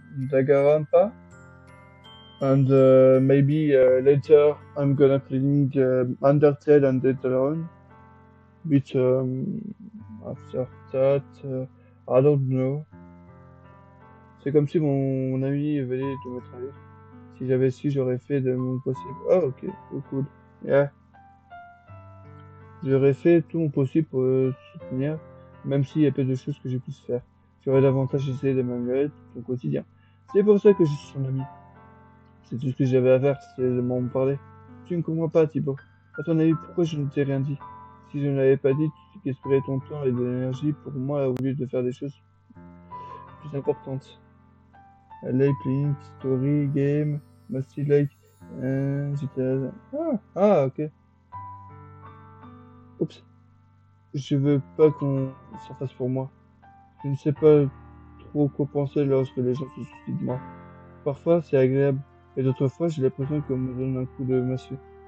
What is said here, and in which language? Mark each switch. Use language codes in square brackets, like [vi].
[en] Danganronpa, and maybe later I'm gonna playing Undertale and later on. But after that, I don't know. [fr] C'est comme si mon ami venait de me trahir. Si j'avais su, j'aurais fait de mon possible. [en] Oh, ok, oh, cool. Yeah. [fr] J'aurais fait tout mon possible pour soutenir, même s'il y a peu de choses que je puisse faire. J'aurais davantage essayé de m'améliorer au quotidien. C'est pour ça que je suis son ami. C'est tout ce que j'avais à faire, c'est de m'en parler. Tu ne comprends pas, Thibaut. À ton avis, pourquoi je ne t'ai rien dit? Si je ne l'avais pas dit, tu gaspillerais ton temps et de l'énergie pour moi au lieu de faire des choses plus importantes. [en] I like playing story game, mostly like GTA. Ok. [fr] Oups. Je veux pas qu'on s'en fasse pour moi. Je ne sais pas trop quoi penser lorsque les gens se soucient de moi. Parfois, c'est agréable, et d'autres fois, j'ai l'impression qu'on me donne un coup de massue.